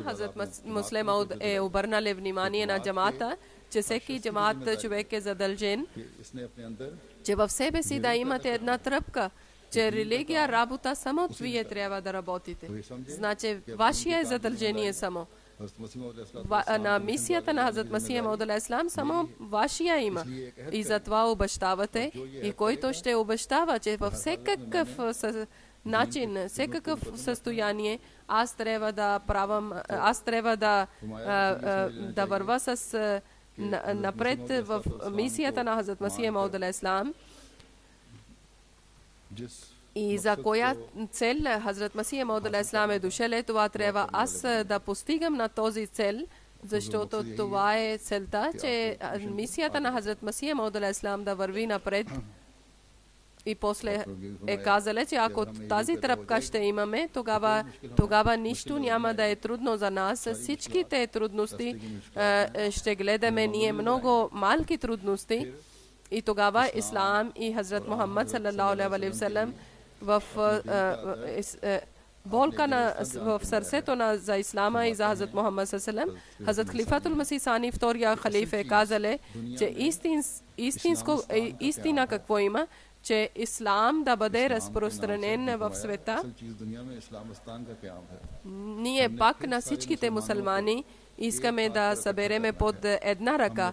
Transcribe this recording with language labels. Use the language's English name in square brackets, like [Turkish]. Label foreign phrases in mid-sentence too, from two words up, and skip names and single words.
[Bulgarian] Хазрат Муслим Мауд е обърнал внимание на джамата, че всеки джамат човек е задължен, че в себе си да имате една тръпка, че религия работа само вие трябва да работите. Значи, вашия е задължение само. На мисията на Хазрат Масих Мауд [Arabic] عليه السلام [Bulgarian] само вашия има. И затова обещавате и който ще обещава, че във всекакъв начин, всекакъв състояние, аз трябва да правам, аз трябва да върва с напред в мисията на Хазрат Масих Мауд [Arabic] عليه السلام. [Bulgarian] И за коя цел Хазрат Масих Мауд [Arabic] عليه السلام [Bulgarian] е дошъл, това трябва аз да постигам на този цел, защото това е целта, че мисията на Хазрат Масих Мауд [Arabic] عليه السلام [Bulgarian] да върви напред. И после е казали, че ако тази тръпка ще имаме, тогава нищо няма да е трудно за нас. Всичките трудности ще гледаме ние много малки трудности. И тогава Ислам и Хазрат Мухаммад [Arabic] صلى الله عليه وسلم [Bulgarian] в болка в сърцето за Ислама и за Хазрат Мухаммад [Arabic] صلى الله عليه وسلم, [Bulgarian] Хазрат Халифатул Масих Сани, втория халиф, е казали, че истина какво има, че Ислам да бъде разпространен в света. Ние пак на всичките мусулмани искаме да събереме под една ръка.